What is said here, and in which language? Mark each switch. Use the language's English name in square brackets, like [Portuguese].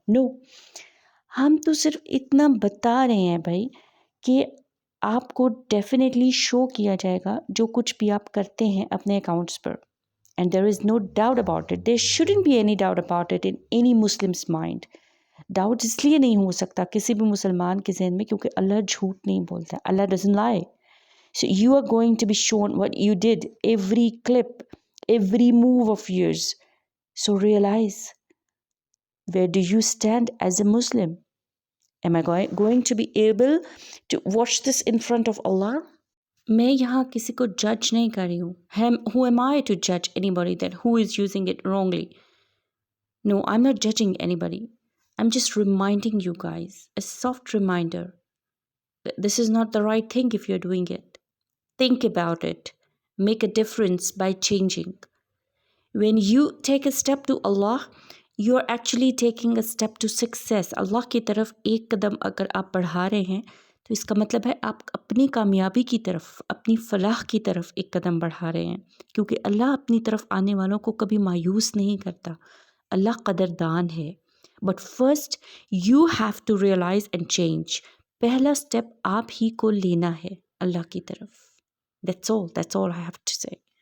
[Urdu] نو، ہم تو صرف اتنا بتا رہے ہیں بھائی کہ آپ کو ڈیفینیٹلی شو کیا جائے گا جو کچھ بھی آپ کرتے ہیں اپنے accounts per. [English] And there is no doubt about it, there shouldn't be any doubt about it in any Muslim's mind. [Urdu] Doubt اس لیے نہیں ہو سکتا کسی بھی مسلمان کے ذہن میں کیونکہ اللہ جھوٹ نہیں بولتا، [English] Allah doesn't lie. So you are going to be shown what you did, every clip, every move of yours. So realize, where do you stand as a Muslim? Am I going to be able to watch this in front of Allah? [Urdu] میں یہاں کسی کو جج نہیں کر رہی ہوں. [English] Who am I to judge anybody that who is using it wrongly? No, I'm not judging anybody. I'm just reminding you guys, a soft reminder, that this is not the right thing if you're doing it. Think about it. Make a difference by changing. When you take a step to Allah, you are actually taking a step to success. [Urdu] اللہ کی طرف ایک قدم اگر آپ بڑھا رہے ہیں تو اس کا مطلب ہے آپ اپنی کامیابی کی طرف، اپنی فلاح کی طرف ایک قدم بڑھا رہے ہیں. کیونکہ اللہ اپنی طرف آنے والوں کو کبھی مایوس نہیں کرتا. اللہ قدردان ہے. [English] But first, you have to realize and change. [Urdu] پہلا سٹیپ آپ ہی کو لینا ہے اللہ کی طرف. [English] That's all I have to say.